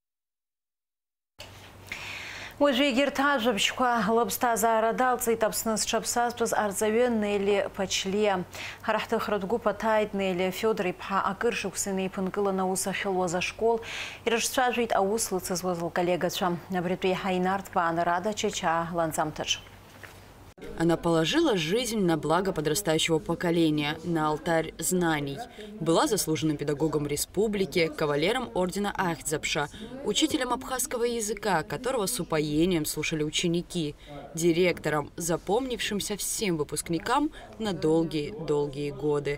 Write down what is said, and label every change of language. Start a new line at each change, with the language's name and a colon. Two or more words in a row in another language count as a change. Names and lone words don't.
Abkhazian: Уажәы егьырҭ ажәабжьқәа лыԥсҭазаара далҵит Аԥсны зҽаԥсазтәыз арҵаҩы Нели Ԥачлиа. Ҳара ҳҭыхратә гәыԥ аҭааит Нели Феодор-иԥҳа акыр шықәса инеиԥынкылан аус ахьылуаз ашкол ирыҿцәажәеит аус лыцызуаз лколлегацәа. Абритәы еиҳа инарҭбаан Рада Чачаа ланҵамҭаҿ.
Russian: Она положила жизнь на благо подрастающего поколения, на алтарь знаний. Была заслуженным педагогом республики, кавалером ордена Ахтзапша, учителем абхазского языка, которого с упоением слушали ученики, директором, запомнившимся всем выпускникам на долгие-долгие годы.